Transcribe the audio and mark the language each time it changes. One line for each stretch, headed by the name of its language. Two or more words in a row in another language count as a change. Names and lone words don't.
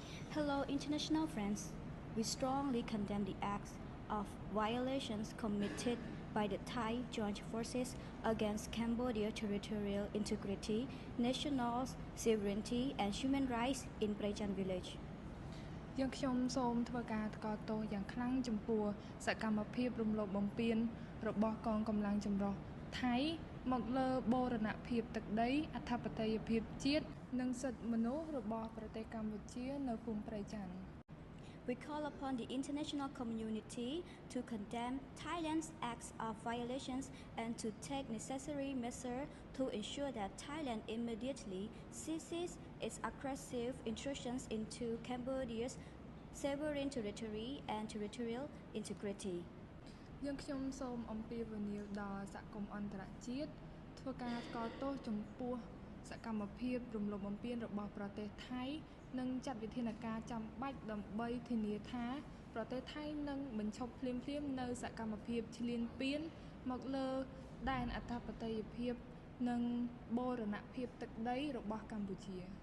English: Hello, international friends. We strongly condemn the acts of violations committed by the Thai Joint Forces against Cambodia's territorial integrity, national sovereignty, and human rights in Prejan village.
Khmer: យើងខ្ញុំសូមធ្វើការថ្កោលទោសយ៉ាងខ្លាំងចំពោះសកម្មភាពរំលោភបំពានរបស់កងកម្លាំងចម្រុះថៃមកលើបូរណភាពទឹកដីអធិបតេយ្យភាពជាតិនិងសិទ្ធិមនុស្សរបស់ប្រទេសកម្ពុជានៅភូមិព្រៃចន្ទ
English: We call upon the international community to condemn Thailand's acts of violations and to take necessary measures to ensure that Thailand immediately ceases its aggressive intrusions into Cambodia's sovereign territory and territorial integrity.
Khmer: យើងខ្ញុំសូមអំពាវនាវដល់សហគមន៍អន្តរជាតិធ្វើការថ្កោលទោសចំពោះសកម្មភាពរំលោភបំពានរបស់ប្រទេសថៃនិងចាត់វិធានការចាំបាច់ដើម្បីធានាថាប្រទេសថៃនឹងបញ្ឈប់ភ្លាមៗនៅសកម្មភាពឈ្លានពានមកលើដែនអធិបតេយ្យភាពនិងបូរណភាពទឹកដីរបស់កម្ពុជា